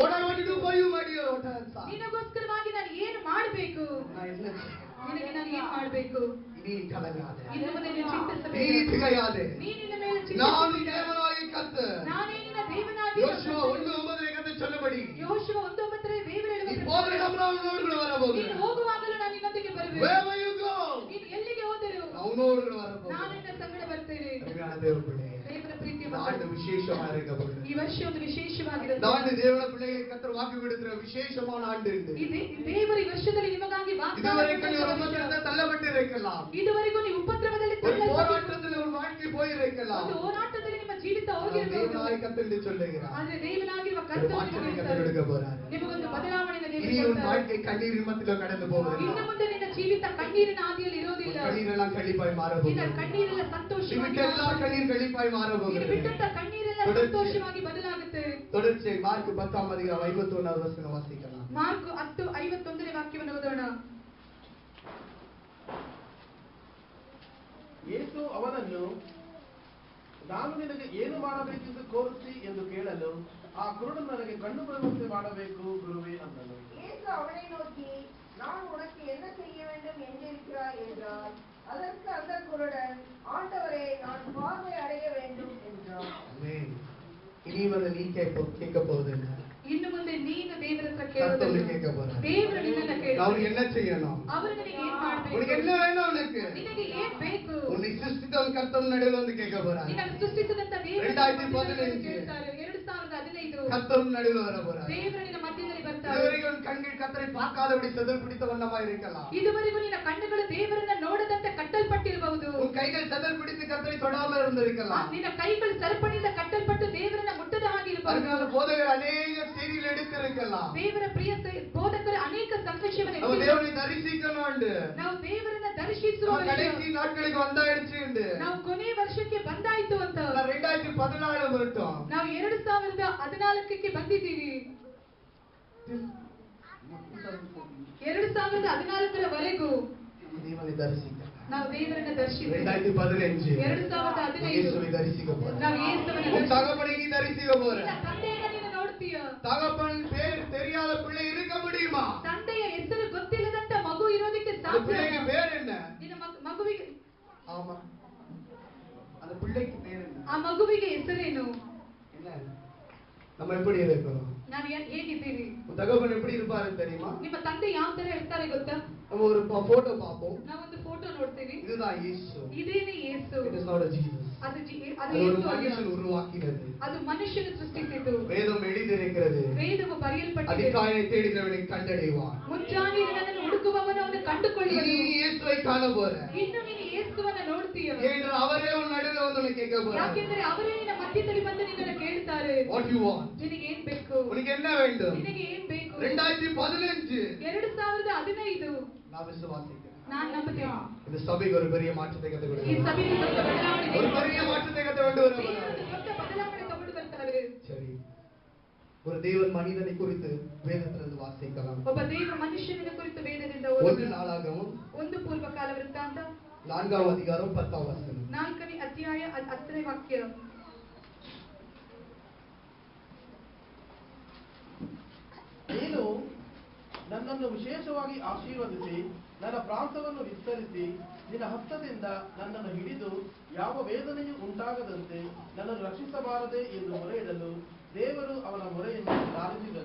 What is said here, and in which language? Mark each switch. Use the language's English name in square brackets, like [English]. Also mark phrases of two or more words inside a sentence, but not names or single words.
[English] What I want to do for you, my dear daughter. [Kannada] ನಿನಗೋಸ್ಕರವಾಗಿ ನಾನು ಏನು ಮಾಡಬೇಕು? [Tamil] நான் என்ன [Kannada] ನಿನಗೆ ನಾನು ಏನು ಮಾಡಬೇಕು? [Tamil] நீ கலங்காதே. [Kannada] ಇನ್ನು ಮುಂದೆ ನೀನು [Tamil] நீ [Kannada] ಚಿಂತಿಸಬೇಡ. [Tamil] திகையாதே. [Kannada] ನೀ ನಿನ್ನ ಮೇಲೆ [Tamil] நான் [Kannada] ಚಿಂತಿಸಬೇಡ. [Tamil] தேவனாய கர்த்தர். [Kannada] ನಾನೇ ನಿನ್ನ ದೇವನಾಗಿ. [Tamil] யோசுவா 1:9 கர்த்தர் சொன்னபடி, [Kannada] ಯೋಶುವ 1:9 ದೇವರು [Tamil] நீ [Kannada] ಹೇಳುವ [Tamil] போகிற இடமெல்லாம் நான் உன்னோடு கூட வர [Kannada] ನೀನು [Tamil] போகிறேன். [Kannada] ಹೋಗುವಾಗಲೂ ನಾನು ನಿನ್ನೊಂದಿಗೆ ಬರುವೆನು. [English] Wherever you go, [Kannada] ನೀನು ಎಲ್ಲಿಗೆ ಹೋದರೂ [Tamil] நான் உன்னோடு கூட வர [Kannada] ನಾನು [Tamil] போகிறேன். [Kannada] ನಿನ್ನ ಸಂಗಡ ಬರ್ತೇನೆ. [Tamil] அருமையான தேவ பிள்ளையே, [Kannada] ದೇವರ ಪ್ರೀತಿಯ [Tamil] இந்த [Kannada] ಮಕ್ಕಳೇ, [Tamil] ஆண்டு விசேஷமா இருக்க போகுது. [Kannada] ಈ ವರ್ಷ ಒಂದು ವಿಶೇಷವಾಗಿರುತ್ತೆ. [Tamil] இந்த ஆண்டு தேவ பிள்ளையை கர்த்தர் வாக்கு கொடுக்கிற விசேஷமான ஆண்டு இது. [Kannada] ದೇವರು ಈ ವರ್ಷದಲ್ಲಿ ನಿಮಗಾಗಿ [Tamil] இதுவரைக்கும் நீ உபத்திரவத்தில் தள்ளப்பட்டு இருக்கலாம். [Kannada] ಇದುವರೆಗೂ ನೀವು ಉಪದ್ರವದಲ್ಲಿ [Tamil] ஒரு போராட்டத்தில் ஒரு வாழ்க்கை போயிருக்கலாம். [Kannada] ಒಂದು ಹೋರಾಟದಲ್ಲಿ ನಿಮ್ಮ ಜೀವಿತ ಹೋಗಿರಬಹುದು. [Tamil] தேவனாய கர்த்தர் என்று சொல்லுகிறார். [Kannada] ಆದರೆ ದೇವನಾಗಿರುವ [Tamil] ஒரு [Kannada] ಕರ್ತನು [Tamil] மாற்றத்தை கர்த்தர் கொடுக்க போறார். [Kannada] ನಿಮಗೊಂದು ಬದಲಾವಣೆಯನ್ನು [Tamil] இனி [Kannada] ದೇವರು [Tamil] உன் வாழ்க்கை கண்ணீரின் மத்தியில கடந்து போகிறது. [Kannada] ಇನ್ನು ಮುಂದೆ ನಿನ್ನ ಜೀವಿತ ಕಣ್ಣೀರಿನ ಹಾದಿಯಲ್ಲಿ ಇರೋದಿಲ್ಲ. [Tamil] கண்ணீரெல்லாம் கழிப்பாய் மாற [Kannada] ನಿನ್ನ [Tamil] போகிறது. [Kannada] ಕಣ್ಣೀರೆಲ್ಲ ಸಂತೋಷವಾಗಿ [Tamil] எல்லா கண்ணீர் கழிப்பாய் மாற [Kannada] ನೀನು [Tamil] போகிறது. [Kannada] ಬಿಟ್ಟಂತ ಕಣ್ಣೀರೆಲ್ಲ ಸಂತೋಷವಾಗಿ ಬದಲಾಗುತ್ತೆ. [Tamil] தொடர்ச்சி மார்க் 10ாம் அதிகாரம் 51வது வசனம் வாசிக்கலாம். [Kannada] ಮಾರ್ಕ್ 10:51ನೇ ವಾಕ್ಯವನ್ನು ಓದೋಣ. ಯೇಸು ಅವನನ್ನು, ನಾನು ನಿನಗೆ ಏನು ಮಾಡಬೇಕೆಂದು ಕೋರುತ್ತಿ ಎಂದು ಕೇಳಲು, ಆ ಕುರುಡನು ನನಗೆ ಕಣ್ಣು ಬರುವಂತೆ ಮಾಡಬೇಕು ಗುರುವೇ ಅಂದನು. [Tamil] இயேசு அவனை நோக்கி, நான் உனக்கு என்ன செய்ய வேண்டும் என்றிருக்கிறாய் என்றார். அதற்கு அந்த குருடன், ஆண்டவரே, நான் பார்வை அடைய வேண்டும் என்றார். ஆமென். வந்து நீ கேட்க போகுது இல்ல. [Kannada] ಇನ್ನು ಮುಂದೆ ನೀನು ದೇವರ ಹತ್ರ [Tamil] கர்த்தர் [Kannada] ಕೇಳೋದಿಲ್ಲ. [Tamil] கேட்க போறார். [Kannada] ದೇವರು ನಿನ್ನನ್ನ ಕೇಳ್ತಾರೆ. [Tamil] அவனுக்கு என்ன செய்யணும்? [Kannada] ಅವರು ನಿನಗೆ ಏನ್ ಮಾಡ್ಬೇಕು? [Tamil] உனக்கு என்ன வேணும்? உனக்கு [Kannada] ನಿನಗೆ ಏನ್ ಬೇಕು? [Tamil] உன்னை சிருஷ்டித்தவன் கர்த்தர் நடுவில் வந்து கேட்க போறார். [Kannada] ನಿನ್ನನ್ನು ಸೃಷ್ಟಿಸಿದಂತ ದೇವರು 2015 ಕೇಳ್ತಾರೆ. 2015 [Tamil] கர்த்தர் நடுவில் வர போறார். [Kannada] ದೇವರು ನಿನ್ನ ಮಧ್ಯದಲ್ಲಿ ಬರ್ತಾರೆ. [Tamil] இதுவரைக்கும் கண்கள் கர்த்தரை பார்க்காதபடி செதல் பிடித்த வண்ணமா இருக்கலாம். [Kannada] ಇದುವರೆಗೂ ನಿನ್ನ ಕಣ್ಣುಗಳು ದೇವರನ್ನ ನೋಡದಂತೆ ಕಟ್ಟಲ್ಪಟ್ಟಿರಬಹುದು. [Tamil] உன் கைகள் செதல் பிடித்து கர்த்தரை தொடாமல் இருந்திருக்கலாம். [Kannada] ನಿನ್ನ ಕೈಗಳು ಸರಪಣಿಯಿಂದ ಕಟ್ಟಲ್ಪಟ್ಟು ದೇವರನ್ನ ಮುಟ್ಟದ ಹಾಗೆ ಇರಬಹುದು. [Tamil] அதனால போதகர் அநேக செய்திகள் எடுத்திருக்கலாம். [Kannada] ದೇವರ ಪ್ರಿಯ ಬೋಧಕರು ಅನೇಕ ಸಂದೇಶವನ್ನು [Tamil] நம்ம தேவனை தரிசிக்கணும். [Kannada] ನಾವು ದೇವರನ್ನ ದರ್ಶಿಸುವ [Tamil] கடைசி நாட்களுக்கு வந்தாயிடுச்சு. [Kannada] ನಾವು ಕೊನೆ ವರ್ಷಕ್ಕೆ ಬಂದಾಯ್ತು ಅಂತ [Tamil] 2014 வரட்டும். [Kannada] ನಾವು 2014ಕ್ಕೆ ಬಂದಿದ್ದೀವಿ. 2014ರವರೆಗೂ [Tamil] தேவனை தரிசிக்க [Kannada] ನಾವು ದೇವರನ್ನ ದರ್ಶಿಸಿದ್ದೇವೆ. 2015 [Tamil] 2015 இயேசுவை தரிசிக்க போறோம். [Kannada] ನಾವು ಯೇಸುವನ್ನು [Tamil] உன் தகப்பனை நீ தரிசிக்க போற. [Kannada] ನಿನ್ನ ತಂದೆಯನ್ನು ನೀನು ನೋಡ್ತೀಯ. [Tamil] தகப்பன் பேர் தெரியாத பிள்ளை இருக்க முடியுமா? [Kannada] ತಂದೆಯ ಹೆಸರು ಗೊತ್ತಿಲ್ಲದಂತ ಮಗು ಇರೋದಕ್ಕೆ [Tamil] அந்த [Kannada] ಸಾಧ್ಯ? [Tamil] பிள்ளைக்கு பேர் என்ன? [Kannada] ನಿನ್ನ ಮಗುವಿಗೆ [Tamil] ஆமா, அந்த பிள்ளைக்கு பேர் என்ன? [Kannada] ಆ ಮಗುವಿಗೆ ಹೆಸರೇನು? [Tamil] என்ன? நம்ம எப்படி இருக்கோம்? [Kannada] ನಾವು ಹೇಗಿದ್ದೀರಿ? [Tamil] உன் தகப்பன் எப்படி இருப்பாரு தெரியுமா? [Kannada] ನಿಮ್ಮ ತಂದೆ ಯಾವ ತರ ಇರ್ತಾರೆ ಗೊತ್ತಾ? [Tamil] நம்ம ஒரு போட்டோ பாப்போம். [Kannada] ನಾವೊಂದು ಫೋಟೋ ನೋಡ್ತೀವಿ. [Tamil] இதுதான் இயேசு. [Kannada] ಇದೇನೇ ಯೇಸು. [English] It is not a Jesus. [Kannada] ಅದು [Tamil] அது ஒரு [Kannada] ಯೇಸು ಅಲ್ಲ. [Tamil] மனுஷன் உருவாக்கினது. [Kannada] ಅದು ಮನುಷ್ಯನು ಸೃಷ್ಟಿಸಿದ್ದು. [Tamil] வேதம் எழுதியிருக்கிறது. [Kannada] ವೇದವು ಬರೆಯಲ್ಪಟ್ಟಿದೆ. [Tamil] அதிகாலை தேடினவனை கண்டடைவான். [Kannada] ಮುಂಜಾನೆ ನನ್ನನ್ನು ಹುಡುಕುವವನು ಅವನು ಕಂಡುಕೊಳ್ಳುವನು. [Tamil] நீ இயேசுவை காண போற. [Kannada] ಇನ್ನು ನೀನು ಯೇಸುವನ್ನ ನೋಡ್ತೀಯ. [Tamil] ஏனென்று அவரே உன் நடுவில் வந்து உன்னை கேட்க போறார். [Kannada] ಯಾಕೆಂದರೆ ಅವರೇ ನಿನ್ನ ಮಧ್ಯದಲ್ಲಿ ಬಂದು ನಿನ್ನನ್ನು ಕೇಳ್ತಾರೆ. [English] What you want? [Kannada] ನಿನಗೆ ಏನ್ ಬೇಕು? [Tamil] உனக்கு என்ன வேண்டும்? [Kannada] ನಿನಗೆ ಏನ್ ಬೇಕು? 2015 [Tamil] 2015 நான் விசுவாசிக்கிறேன். [Kannada] ನಾನು ನಂಬುತ್ತೇನೆ. [Tamil] இந்த சபைக்கு ஒரு பெரிய மாற்றத்தை கத்து [Kannada] ಈ [Tamil] கொடுக்கிறேன். [Kannada] ಸಭೆಯಲ್ಲಿ ದೊಡ್ಡ ಬದಲಾವಣೆ [Tamil] ஒரு பெரிய மாற்றத்தை கத்து கொண்டு வர [Kannada] ದೇವರು [Tamil] போறார். [Kannada] ದೊಡ್ಡ ಬದಲಾವಣೆ ತಗೊಂಡು ಬರ್ತಾರೆ. [Tamil] சரி, ஒரு தேவன் மனிதனை குறித்து வேதத்திலிருந்து வாசிக்கலாம். [Kannada] ಒಬ್ಬ ದೇವ ಮನುಷ್ಯನ ಕುರಿತು ವೇದದಿಂದ [Tamil] ஒன்று [Kannada] ಓದಿ. [Tamil] நாளாகவும் [Kannada] ಒಂದು ಪೂರ್ವಕಾಲ ವೃತ್ತಾಂತ [Tamil] 4வது அதிகாரம் 10வது வசனம். [Kannada] 4ನೇ ಅಧ್ಯಾಯ 10ನೇ ವಾಕ್ಯ. ನೀನು ನನ್ನನ್ನು ವಿಶೇಷವಾಗಿ ಆಶೀರ್ವದಿಸಿ ನನ್ನ ಪ್ರಾಂತವನ್ನು ವಿಸ್ತರಿಸಿ ನಿನ್ನ ಹಸ್ತದಿಂದ ನನ್ನನ್ನು ಹಿಡಿದು ಯಾವ ವೇದನೆಯೂ ಉಂಟಾಗದಂತೆ ನನ್ನನ್ನು ರಕ್ಷಿಸಬಾರದೆ ಎಂದು ಮೊರೆಯಿಡಲು ದೇವರು ಅವನ ಮೊರೆಯನ್ನು ಲಾಲಿಸಿದನು.